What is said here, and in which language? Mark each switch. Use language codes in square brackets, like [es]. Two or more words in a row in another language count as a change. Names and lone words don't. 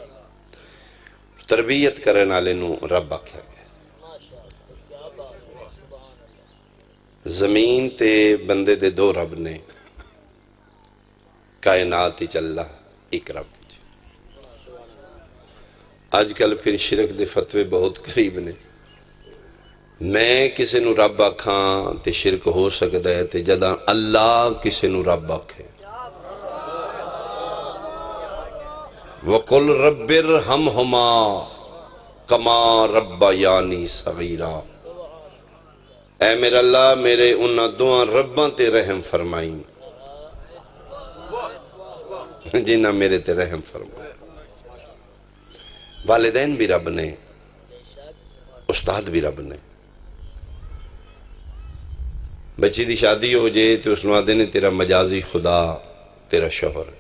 [pa] تربیت کرنے والے نو رب آکھیا گیا زمین تے بندے دے 2 رب نے کائنات اچ اللہ ایک رب آج کل پھر شرک دے فتوے بہت قریب نے میں کسے نو رب آکھاں تے شرک ہو سکتا ہے تے جداں اللہ کسے نو رب آکھے [ar] وَقُلْ رَبِّ ارْحَمْهُمَا كَمَا رَبَّيَانِي صَغِيرًا [pa] اے میرا اللہ میرے انہاں دعاں رباں تے رحم فرمائیں جنہ میرے تے رحم فرمائیں والدین بھی رب نے استاد بھی رب نے بچی دی شادی ہو جائے تو اس نو آدھے نے تیرا مجازی خدا تیرا شوہر ہے.